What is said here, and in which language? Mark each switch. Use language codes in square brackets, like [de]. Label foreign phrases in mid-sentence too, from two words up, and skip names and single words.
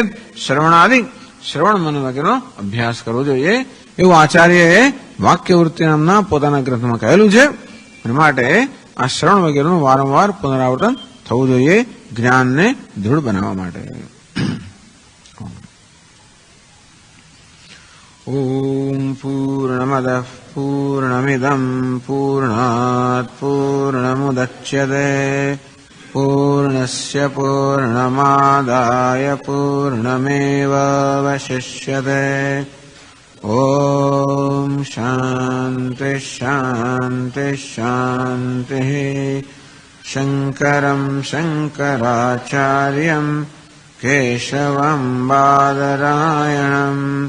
[gu] શ્રવણ મન વગેરેનો અભ્યાસ કરવો જોઈએ એવું આચાર્યએ વાક્યવૃત્તિ નામના પોતાના ગ્રંથમાં કહેલું છે. અને માટે આ શ્રવણ વગેરેનું વારંવાર પુનરાવર્તન થવું જોઈએ જ્ઞાનને દૃઢ બનાવવા માટે. [sa] ॐ पूर्णमदः पूर्णमिदं पूर्णात् पूर्णमुदच्यते पूर्णस्य पूर्णमादाय पूर्णमेवावशिष्यते ॐ शान्तिः शान्तिः शान्तिः शङ्करं शङ्कराचार्यं केशवं बादरायणं